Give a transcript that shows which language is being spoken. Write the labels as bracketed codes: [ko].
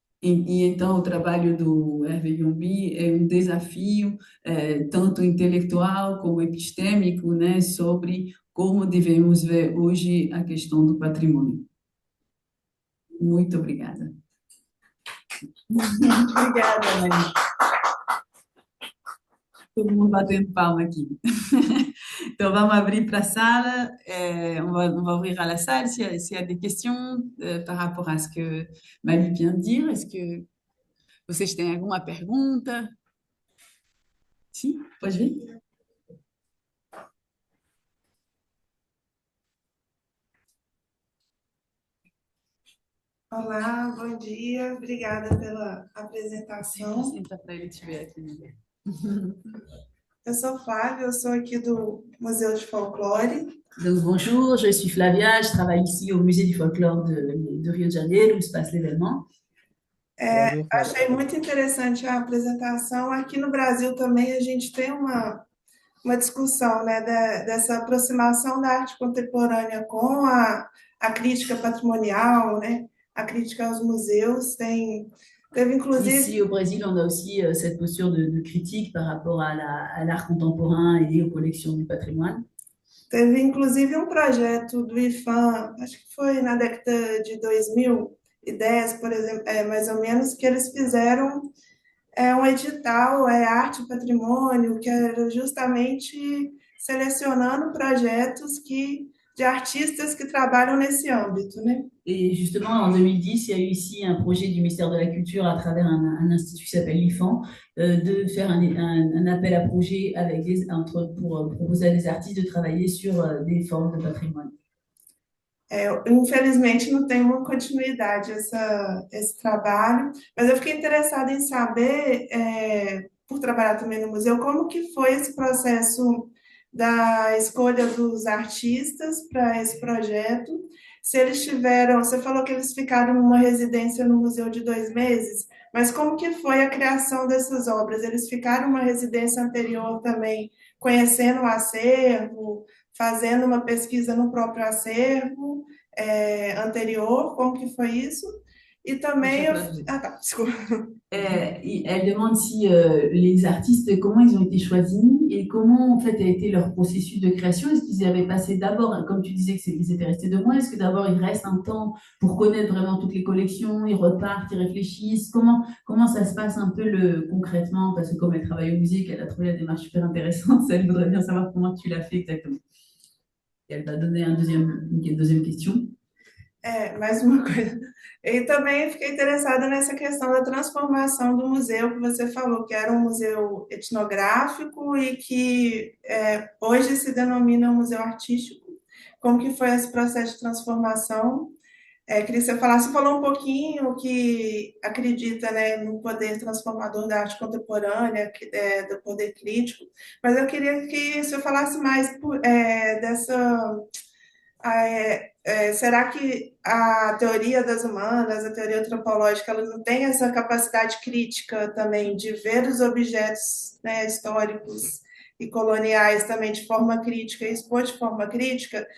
[pt] Então o trabalho do Hervé Yumbi é um desafio tanto intelectual como epistêmico, né, sobre como devemos ver hoje a questão do patrimônio. Muito obrigada. Obrigada, Maria. Todo mundo batendo palma aqui. Então, vamos abrir para a sala. [fr] On va ouvrir à la salle s'il y a des questions par rapport à ce que Mali vient de dire. Est-ce que [pt] vocês têm alguma pergunta? Sim, pode vir. Olá, bom dia. Obrigada pela apresentação. Senta para ele te ver aqui. Eu sou Flávia, eu sou aqui do Museu de Folclore. [fr] Donc, bonjour, je suis Flavia, je travaille ici au Musée du Folklore de Rio de Janeiro, où se passe l'événement. Bonjour, [pt] Achei Flavia. muito interessante a apresentação. Aqui no Brasil também a gente tem uma discussão, né, dessa aproximação da arte contemporânea com a crítica patrimonial, né, a crítica aos museus. Teve inclusive [fr] Ici au Brésil, on a aussi cette posture de critique par rapport à l'art contemporain et aux collections du patrimoine. [pt] Teve inclusive um projeto do IFAM, acho que foi na década de 2010, por exemplo, mais ou menos, que eles fizeram um edital, Arte e Patrimônio, que era justamente selecionando projetos de artistas que trabalham nesse âmbito, né? [fr] Et justement, en 2010, il y a eu ici un projet du ministère de la Culture à travers un institut qui s'appelle l'IFAN de faire un appel à projet pour proposer à des artistes de travailler sur des formes de patrimoine. [pt] Infelizmente não tem uma continuidade esse trabalho, mas eu fiquei interessada em saber, por trabalhar também no museu, como que foi esse processo da escolha dos artistas para esse projeto. Se eles tiveram, você falou que eles ficaram numa residência no museu de 2 meses, mas como que foi a criação dessas obras? Eles ficaram numa residência anterior também, conhecendo o acervo, fazendo uma pesquisa no próprio acervo anterior, como que foi isso? E também Ah, tá, desculpa. [fr] Elle demande si les artistes, comment ils ont été choisis et comment en fait a été leur processus de création. Est-ce qu'ils avaient passé d'abord, comme tu disais qu'ils étaient restés 2 mois, est-ce que d'abord ils restent un temps pour connaître vraiment toutes les collections, ils repartent, ils réfléchissent? Comment ça se passe un peu concrètement? Parce que comme elle travaille au musée, qu'elle a trouvé la démarche super intéressante, elle voudrait bien savoir comment tu l'as fait exactement. Et elle va donner une deuxième question. [pt] Mais uma coisa. E também fiquei interessada nessa questão da transformação do museu, que você falou que era um museu etnográfico e que hoje se denomina um museu artístico. Como que foi esse processo de transformação? Queria que você falasse, você falou um pouquinho que acredita, né, no poder transformador da arte contemporânea, do poder crítico, mas eu queria que você falasse mais dessa será que a teoria das humanas, a teoria antropológica, ela não tem essa capacidade crítica também de ver os objetos, né, históricos e coloniais também de forma crítica e expor de forma crítica?